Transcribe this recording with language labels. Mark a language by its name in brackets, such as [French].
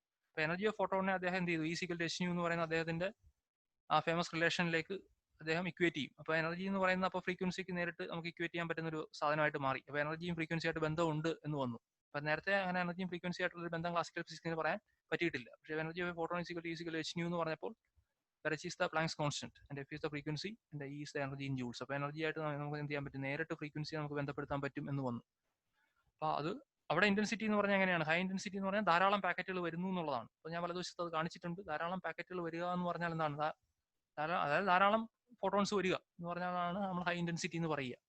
[Malayalam] അപ്പോൾ energy of ഫോട്ടോണിനെ അദ്ദേഹം എന്ത് ചെയ്തു, E=hν എന്ന് പറയുന്ന അദ്ദേഹത്തിന്റെ ആ ഫേമസ് റിലേഷനിലേക്ക് അദ്ദേഹം ഇക്വേറ്റ് ചെയ്യും. അപ്പോൾ എനർജി എന്ന് പറയുന്ന അപ്പോൾ ഫ്രീക്വൻസിക്ക് നേരിട്ട് നമുക്ക് ഇക്വേറ്റ് ചെയ്യാൻ പറ്റുന്ന ഒരു സാധനമായിട്ട് മാറി. അപ്പോൾ എനർജിയും ഫ്രീക്വൻസി ആയിട്ട് ബന്ധമുണ്ട് എന്ന് വന്നു. അപ്പോൾ നേരത്തെ അങ്ങനെ എനർജിയും ഫ്രീക്വൻസി ആയിട്ടുള്ള ഒരു ബന്ധം ക്ലാസിക്കൽ ഫിസിക്സിന് പറയാൻ പറ്റിയിട്ടില്ല. പക്ഷേ എനർജി ഓഫ് ഫോട്ടോൺ E=hν എന്ന് പറഞ്ഞപ്പോൾ [English] where h is the Planck's constant and f is the frequency and E is the energy in joules. [Malayalam] അപ്പോൾ എനർജി ആയിട്ട് നമുക്ക് എന്ത് ചെയ്യാൻ പറ്റും, നേരിട്ട് ഫ്രീക്വൻസി നമുക്ക് ബന്ധപ്പെടുത്താൻ പറ്റും എന്ന് വന്നു. അപ്പോൾ അത് അവിടെ ഇന്റൻസിറ്റി എന്ന് പറഞ്ഞാൽ എങ്ങനെയാണ്, ഹൈ ഇന്റൻസിറ്റി എന്ന് പറഞ്ഞാൽ ധാരാളം പാക്കറ്റുകൾ വരുന്നു എന്നുള്ളതാണ്. അപ്പോൾ ഞാൻ വലതുവശത്ത് അത് കാണിച്ചിട്ടുണ്ട്. ധാരാളം പാക്കറ്റുകൾ വരിക എന്ന് പറഞ്ഞാൽ എന്താണ്, അതായത് ധാരാളം ഫോട്ടോൺസ് വരിക എന്ന് പറഞ്ഞാലാണ് നമ്മൾ ഹൈ ഇന്റൻസിറ്റി എന്ന് പറയുക.